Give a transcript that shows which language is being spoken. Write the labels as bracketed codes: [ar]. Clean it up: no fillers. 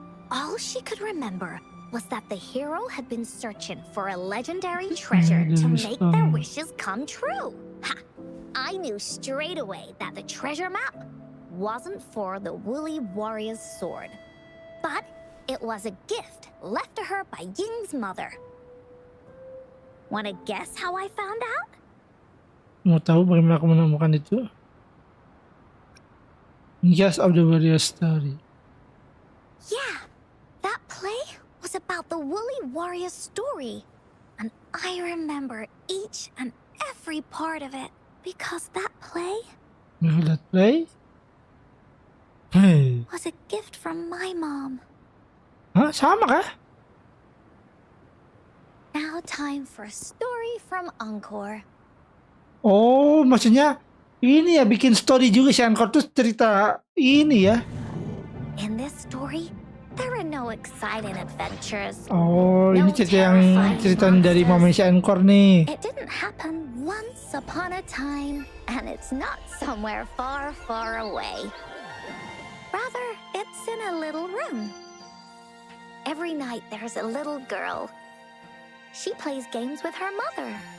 [en] All she could remember was that the hero had been searching for a legendary treasure to make their wishes come true. Ha! I knew straight away that the treasure map wasn't for the Woolly Warrior's sword, but it was a gift left to her by Ying's mother. Wanna guess how I found out? [id] Mau tahu bagaimana aku menemukan itu? [en] Yes, of the warrior story. Yeah, that play was about the Woolly Warrior's story. And I remember each and every part of it because that play Remember that play? Hey. was a gift from my mom. [id] Hah? Sama kah? [en] Now time for a story from Encore. [id] Oh, maksudnya ini ya bikin story juga si Encore tuh cerita ini ya. [en] In this story, there are no exciting adventures. [id] Oh, ini cerita yang ceritaan dari mama si Encore nih. [en] It didn't happen once upon a time, and it's not somewhere far, far away. Rather, it's in a little room. Every night there's a little girl. She plays games with her mother,